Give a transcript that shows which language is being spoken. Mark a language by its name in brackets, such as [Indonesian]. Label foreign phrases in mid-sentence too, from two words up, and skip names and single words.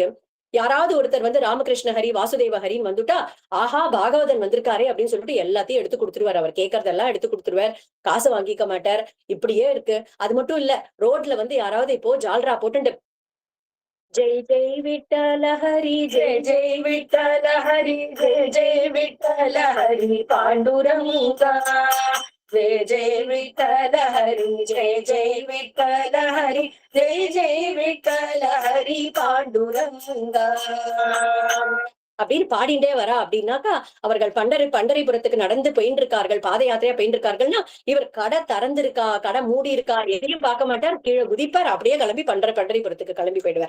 [Tamil] யாராவது ஒருத்தர் வந்து ராமகிருஷ்ண ஹரி வாசுதேவ ஹரின்னு வந்துட்டா, ஆஹா பாகவதன் வந்திருக்காரே அப்படின்னு சொல்லிட்டு எல்லாத்தையும் எடுத்து கொடுத்துருவார். அவர் கேட்கறதெல்லாம் எடுத்து கொடுத்துருவார். காசு வாங்கிக்க மாட்டார். இப்படியே இருக்கு. அது மட்டும் இல்ல, ரோட்ல வந்து யாராவது இப்போ ஜால்ரா போட்டு ஜெய் ஜெய் விட்டல ஹரி [Marathi] जय जय विठ्ठल हरी जय जय विठ्ठल हरी पांडुरंगा जय जय विठ्ठल हरी जय जय विठ्ठल हरी जय जय विठ्ठल हरी पांडुरंगा [Tamil] அப்படின்னு பாடிண்டே வரா அப்படின்னாக்கா, அவர்கள் பண்டரிபுரத்துக்கு நடந்து போயின்னு இருக்கார்கள், பாத யாத்திரையா போயின்னு இருக்கார்கள்னா, இவர் கடை திறந்திருக்கா, கடை மூடி இருக்கா, எதையும் பார்க்க மாட்டார், கீழே குதிப்பார், அப்படியே கிளம்பி பண்டரிபுரத்துக்கு கிளம்பி போயிடுவார்.